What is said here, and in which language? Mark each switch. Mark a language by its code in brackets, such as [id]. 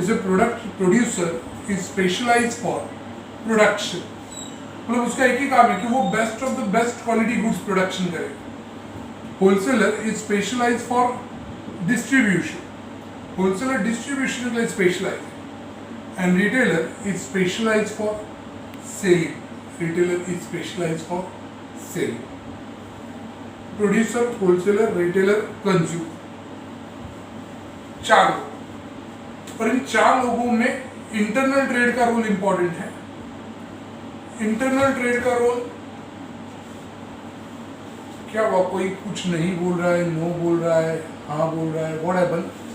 [hi] जैसे [en] product producer is specialise for production, [hi] मतलब उसका एक ही काम है कि वो best of the best quality goods production करे। [en] wholesaler is specialise for distribution, [hi] wholesaler distribution के लिए specialise, [en] and retailer is specialized for selling. Retailer is specialized for selling. Producer, wholesaler, retailer, consumer, [hi] चार लोग। और इन चार लोगों में इंटरनल ट्रेड का रोल इंपॉर्टेंट है। इंटरनल ट्रेड का रोल क्या हुआ? कोई कुछ नहीं बोल रहा है, नो बोल रहा है, हाँ बोल रहा है, [en] What happen?